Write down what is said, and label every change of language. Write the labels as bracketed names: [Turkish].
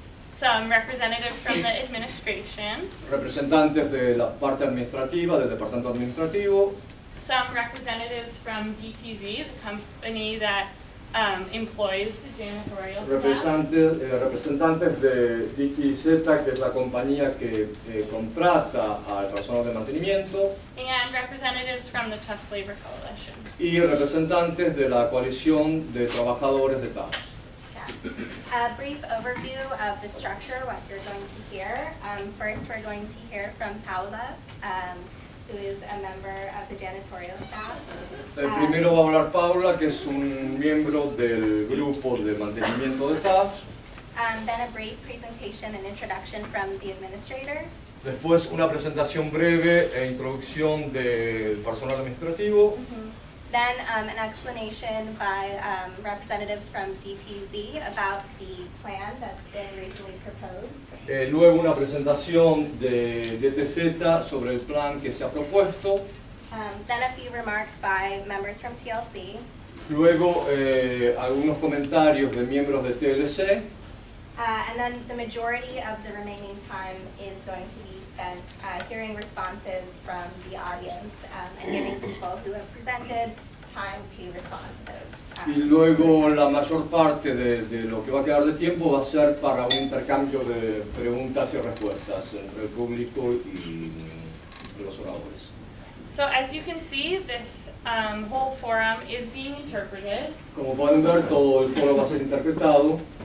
[English] Some representatives from the administration, [Spanish] Representantes de la parte administrativa, del departamento administrativo, [English] some representatives from DTZ, the company that employs the janitorial staff, [Spanish] representantes de DTZ, que es la compañía que contrata al personal de mantenimiento, [English] and representatives from the Tufts Labor Coalition. [Spanish] y representantes de la coalición de trabajadores de Tufts. [English] A brief overview of the structure, what you're going to hear. First, we're going to hear from Paula, who is a member of the janitorial staff. [Spanish] Primero va a hablar Paula, que es un miembro del grupo de mantenimiento de Tufts. [English] Then a brief presentation and introduction from the administrators. [Spanish] Después una presentación breve e introducción del personal administrativo. [English] Then an explanation by representatives from DTZ about the plan that's been recently proposed. [Spanish] Luego una presentación de DTZ sobre el plan que se ha propuesto. [English] Then a few remarks by members from TLC. [Spanish] Luego algunos comentarios de miembros de TLC. [English] And then the majority of the remaining time is going to be spent hearing responses from the audience and giving people who have presented time to respond to those. [Spanish] Y luego la mayor parte de lo que va a quedar de tiempo va a ser para un intercambio de preguntas y respuestas entre el público y los oradores. [English] So as you can see, this whole forum is being interpreted. [Spanish] Como pueden ver, todo el foro va a ser interpretado.